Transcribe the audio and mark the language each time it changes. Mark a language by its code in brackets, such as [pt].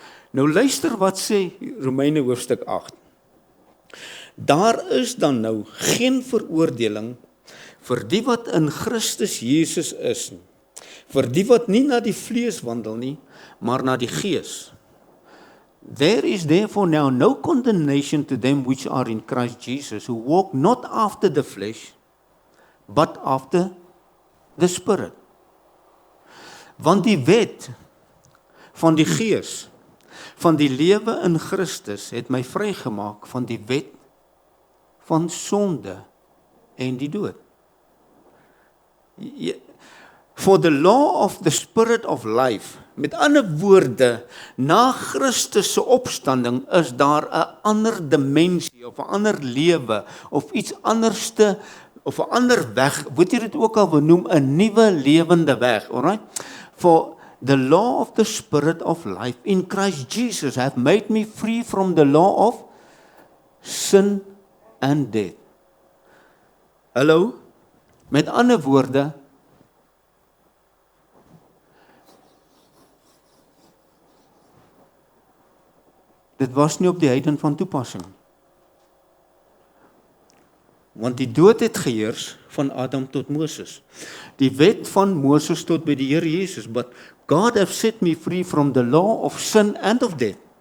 [af] Nou luister wat sê Romeine hoofstuk 8. Daar is dan nou geen veroordeling vir die wat in Christus Jesus is nie, vir die wat nie na die vlees wandel nie, maar na die gees. [en] There is therefore now no condemnation to them which are in Christ Jesus, who walk not after the flesh, but after the Spirit. [af] Want die wet van die gees, van die lewe in Christus, het my vrygemaak van die wet van sonde en die dood. [en] For the law of the Spirit of life, [af] met ander woorde, na Christus se opstanding is daar 'n ander dimensie, of 'n ander lewe, of iets anderste, of 'n ander weg, word jy dit ook al benoem, 'n nuwe lewende weg, alright? [en] For the law of the Spirit of life in Christ Jesus have made me free from the law of sin and death. [af] Hallo? Met ander woorde, dit was nie op die heiden van toepassing. Want die dood het geheers van Adam tot Moses. Die wet van Moses tot by die Here Jesus. [en] But God have set me free from the law of sin and of death.